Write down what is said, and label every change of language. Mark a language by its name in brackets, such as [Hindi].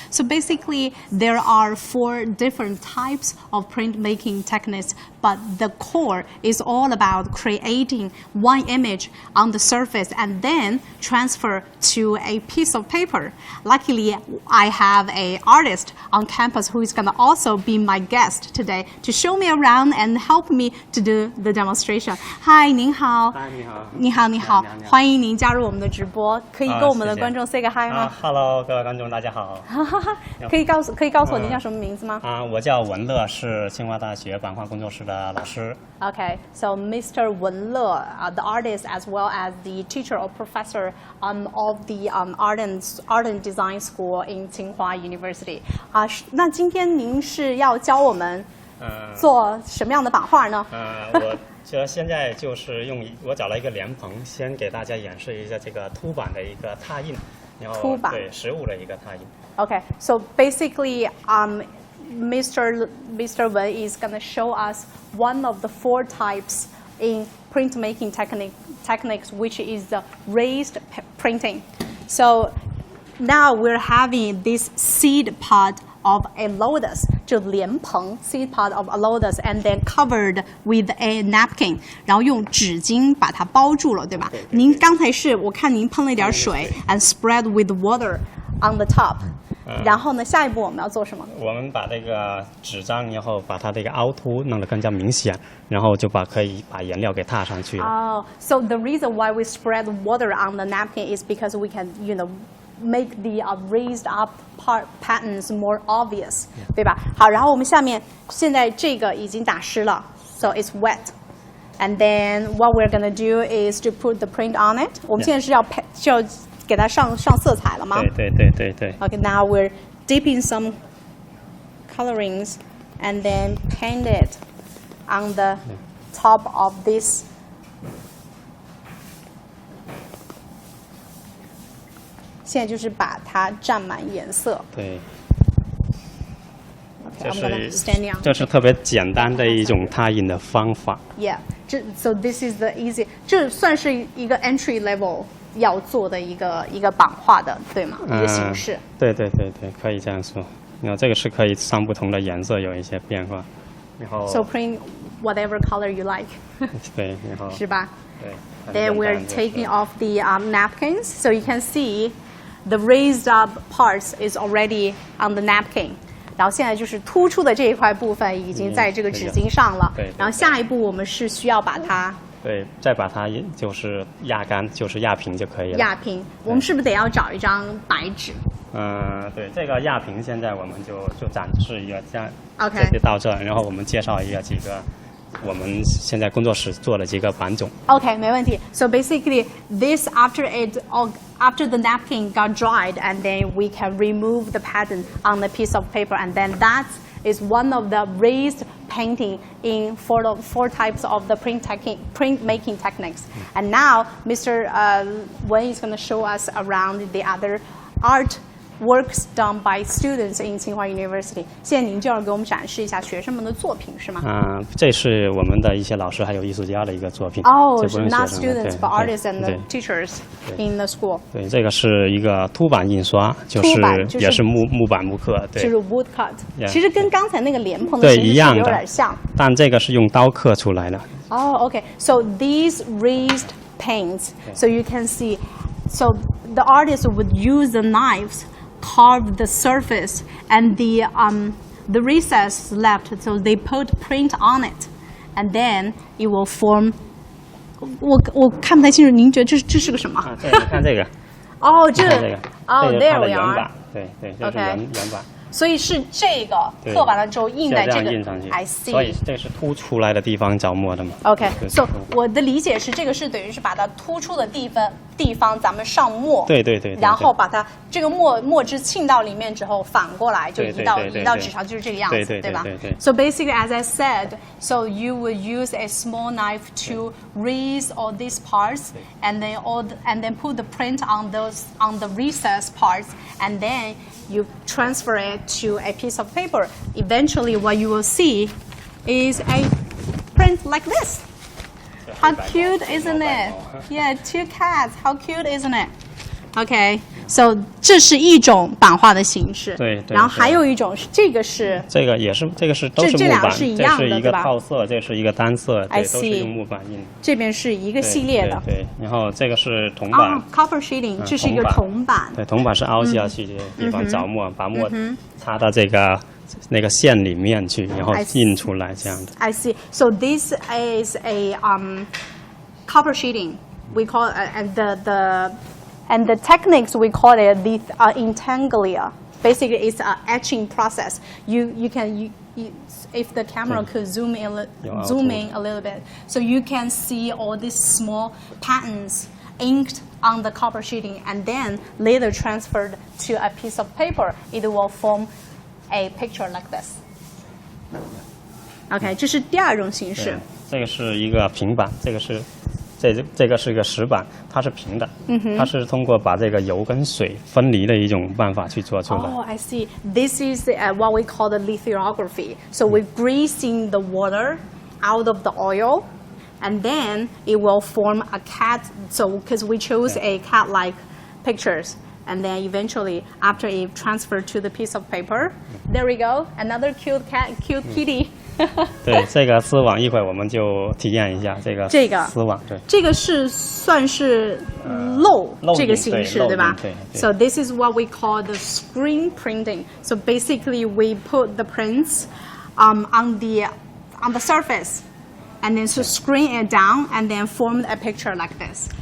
[English] So basically, there are 4 different types of printmaking techniques, but the core is all about creating one image on the surface and then transfer to a piece of paper. Luckily, I have an artist on campus who is gonna also be my guest today to show me around and help me to do the demonstration. Hi, [Chinese] 您好。你好，欢迎您加入我们的直播。可以跟我们的观众 say 个 hi 吗？Hello， 各位观众，大家好。可以告诉我您叫什么名字吗？我叫文乐，是清华大学版画工作室的老师。 [English] Okay, so Mr. Wen Le, the artist as well as the teacher or professor of the art and design school in Tsinghua University. [Chinese] 那今天您是要教我们做什么样的版画呢？我现在就是我找了一个莲蓬，先给大家演示一下这个凸版的一个拓印，然后对实物的一个拓印。 [English] Okay, so basically, Mr. Wen is going to show us one of the 4 types in printmaking techniques, which is the raised printing. So now we're having this seed pod of a lotus, [Chinese] 就莲蓬 [English] seed pod of a lotus, and then covered with a napkin, [Chinese] 然后用纸巾把它包住了，对吧？您刚才我看您喷了一点水 [English] and spread with water on the top。 [Chinese] 然后呢，下一步我们要做什么？我们把这个纸张，然后把它这个凹凸弄得更加明显，然后就可以把颜料给踏上去了。 [English] Oh, so the reason why we spread water on the napkin is because we can, make the raised up patterns more obvious， [Chinese] 对吧？好，然后我们下面现在这个已经打湿了 ， [English] so it's wet. And then what we're gonna do is to put the print on it. [Chinese] 我们现在是要给它上色彩了吗？对。 [English] Okay, now we're dipping some colorings and then paint it on the top of this. [Chinese] 现在就是把它蘸满颜色。对。 [English] Okay, I'm gonna stand down. [Chinese] 这是特别简单的一种拓印的方法。 [English] Yeah, so this is the easy. [Chinese] 这算是一个 entry level 要做的一个版画的，对吗？一个形式。对，可以这样说。然后这个是可以上不同的颜色有一些变化。然后。 [English] So print whatever color you like. [Chinese] 对，然后。是吧？对。 [English] Then we're taking off the napkins, so you can see the raised up parts is already on the napkin. [Chinese] 然后现在就是突出的这一块部分已经在这个纸巾上了。对。然后下一步我们是需要把它。对，再把它就是压干，就是压平就可以了。压平，我们是不是得要找一张白纸？对，这个压平现在我们就展示一个，这样，OK，就到这，然后我们介绍几个我们现在工作室做的几个版种。 OK， 没问题。 [English] So basically, this after the napkin got dried, and then we can remove the pattern on the piece of paper, and then that is one of the raised painting in four types of the printmaking techniques. And now Mr. Wen is going to show us around the other art works done by students in Tsinghua University. [Chinese] 现在您就要给我们展示一下学生们的作品，是吗？这是我们的一些老师还有艺术家的一个作品。 [English] Oh, not students, but artists and teachers in the school. [Chinese] 对，这个是一个凸版印刷，也是木板木刻，对，就是 wood cut。其实跟刚才那个莲蓬的形式有点像，但这个是用刀刻出来的。 [English] Oh, okay. So these raised paints, so you can see, so the artist would use the knives. Carve the surface and the recess left, so they put print on it, and then it will form. [Chinese] 我看不太清楚，您觉得这是个什么？对，你看这个。哦，这个。 [English] 哦 ，there we are. [Chinese] 对，这是原版。所以是这个刻完了之后印在这个印上去 [English] I see。 [Chinese] 所以这是凸出来的地方着墨的嘛。 OK，so 我的理解是这个是等于是把它突出的地方咱们上墨。对。然后把它这个墨汁浸到里面之后，反过来就移到纸上，就是这个样子，对吧 [English] ？So basically, as I said, so you would use a small knife to raise all these parts, and then put the print on the recessed parts, and then you transfer it to a piece of paper. Eventually, what you will see is a print like this. How cute, isn't it? Yeah, 2 cats. How cute, isn't it? [Chinese] Okay, so 这是一种版画的形式。对。然后还有一种是这个是。这个也是，这个是都是木板。这两个是一样的，这是一个套色，这是一个单色，对，都是用木板印。这边是一个系列的。对。然后这个是铜板。 Copper sheeting， 这是一个铜板。对，铜板是凹下去的地方着墨，把墨插到这个那个线里面去，然后印出来这样的。 [English] I see. So this is a copper sheeting. We call it and the techniques we call it the intanglia. Basically, it's an etching process. You can if the camera could zoom in a little bit, so you can see all these small patterns inked on the copper sheeting, and then later transferred to a piece of paper. It will form a picture like this. [Chinese] OK， 这是第二种形式。这个是一个平板，这个是一个石板，它是平的，它是通过把这个油跟水分离的一种办法去做出来。 [English] Oh, I see. This is what we call the lithography. So we're greasing the water out of the oil, and then it will form a cat. So because we chose a cat-like pictures. And then eventually, after it transferred to the piece of paper, there we go, another cute cat, cute kitty. [Chinese] 对，这个丝网一会儿我们就体验一下这个丝网。对，这个是算是漏这个形式，对吧？对。 [English] So this is what we call the screen printing. So basically, we put the prints on the surface, and then to screen it down, and then form a picture like this.